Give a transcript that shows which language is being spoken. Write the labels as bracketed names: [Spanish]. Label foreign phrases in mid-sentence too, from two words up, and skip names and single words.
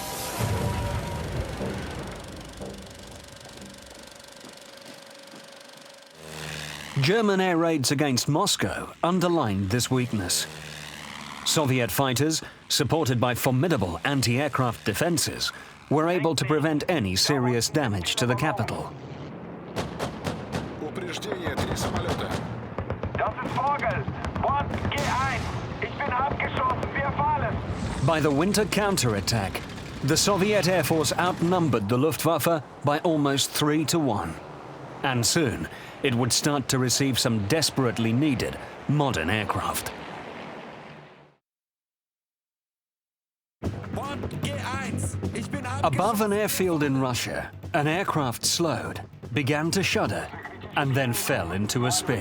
[English] German air raids against Moscow underlined this weakness. Soviet fighters, supported by formidable anti-aircraft defenses, were able to prevent any serious damage to the capital. [Russian] Упреждение, 3 самолета. [German] Das ist Vogel. Bord G1. Ich bin abgeschossen. Wir fallen. [English] By the winter counterattack, the Soviet Air Force outnumbered the Luftwaffe by almost 3 to 1. And soon, it would start to receive some desperately needed modern aircraft. Above an airfield in Russia, an aircraft slowed, began to shudder, and then fell into a spin.